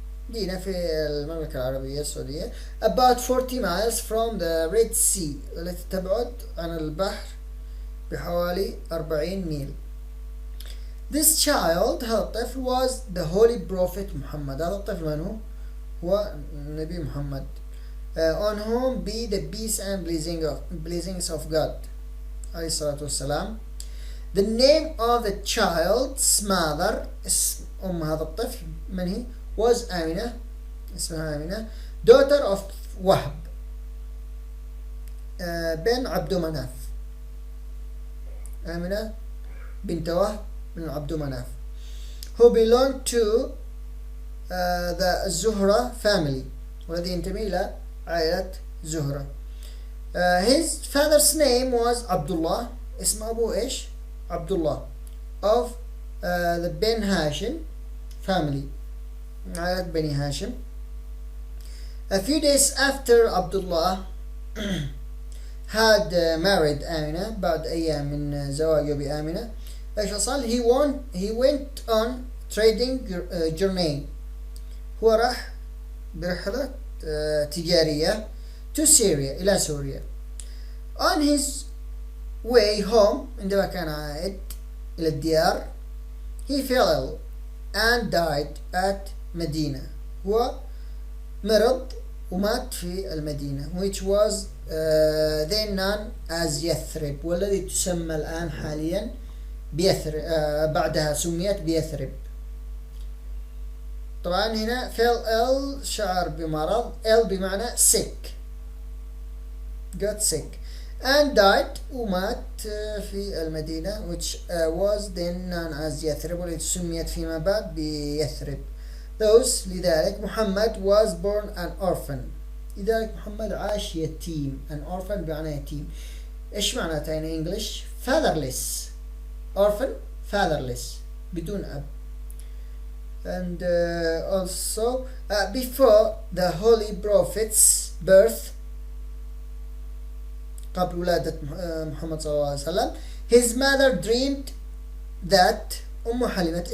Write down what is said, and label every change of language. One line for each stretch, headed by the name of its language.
Arabic: دينا في المملكة العربية السعودية.
English: About 40 miles from the Red Sea.
Arabic: التي تبعد عن البحر بحوالي 40 ميل.
English: This child,
Arabic: هذا الطفل,
English: was the holy prophet محمد.
Arabic: هذا الطفل من هو؟ هو النبي محمد.
English: On whom be the peace and blessings of God.
Arabic: عليه الصلاة والسلام.
English: The name of the child's mother,
Arabic: اسم أم هذا الطفل من هي؟
English: was آمنة.
Arabic: اسمها آمنة.
English: Daughter of وهب بن عبد مناف.
Arabic: آمنة بنت وهب بن عبد مناف.
English: Who belonged to the زهرة family.
Arabic: والذي ينتمي إلى عائلة زهرة.
English: His father's name was Abdullah.
Arabic: اسم أبوه إيش؟ عبد الله.
English: Of the Ben Hashim family.
Arabic: عائلة بني هاشم.
English: A few days after Abdullah had married آمنة,
Arabic: بعد أيام من زواجه بآمنة, ايش حصل؟
English: he went on trading journey.
Arabic: هو راح برحلة تجارية
English: to Syria,
Arabic: إلى سوريا.
English: On his way home,
Arabic: عندما كان عائد إلى الديار,
English: he fell ill and died at مدينة.
Arabic: هو مرض ومات في المدينة,
English: which was then known as
Arabic: يثرب, والذي تسمى الآن حاليا بيثرب. بعدها سميت بيثرب. طبعا هنا
English: fell ill
Arabic: شعر بمرض, ill بمعنى
English: sick, got sick, and died
Arabic: ومات في المدينة,
English: which was then known as
Arabic: يثرب, والتي سميت فيما بعد بيثرب.
English: Thus
Arabic: لذلك
English: محمد was born an orphan.
Arabic: لذلك محمد عاش يتيم.
English: an orphan
Arabic: بمعنى يتيم. ايش معناتها
English: in English؟ fatherless. orphan fatherless
Arabic: بدون أب.
English: And also before the holy prophet's birth,
Arabic: قبل ولادة محمد صلى الله عليه وسلم,
English: his mother dreamed that
Arabic: أم حلمت.